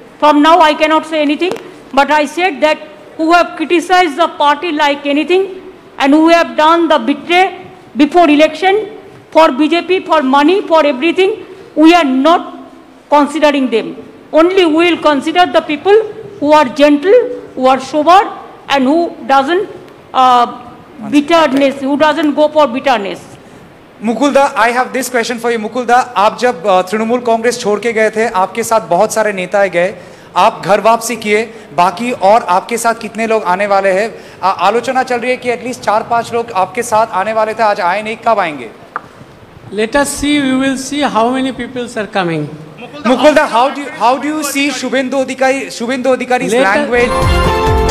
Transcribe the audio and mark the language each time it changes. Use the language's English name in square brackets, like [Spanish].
[English] From now, I cannot say anything. But I said that who have criticized the party like anything and who have done the betray before election for BJP, for money, for everything, we are not considering them. Only we will consider the people who are gentle, who are sober, and who doesn't bitterness, who doesn't go for bitterness. मुकुलदा, I have this question for you. [Hindi] मुकुलदा, आप जब तृणमूल कांग्रेस छोड़ के गए थे, आपके साथ बहुत सारे नेता गए, आप घर वापसी किए, बाकी और आपके साथ कितने लोग आने वाले हैं? आलोचना चल रही है कि एटलीस्ट 4-5 लोग आपके साथ आने वाले थे, आज आए नहीं, कब आएंगे? [English] Let us see, we will see how many people are coming. Mukulda, how do you see Shubhendu Adhikari's language?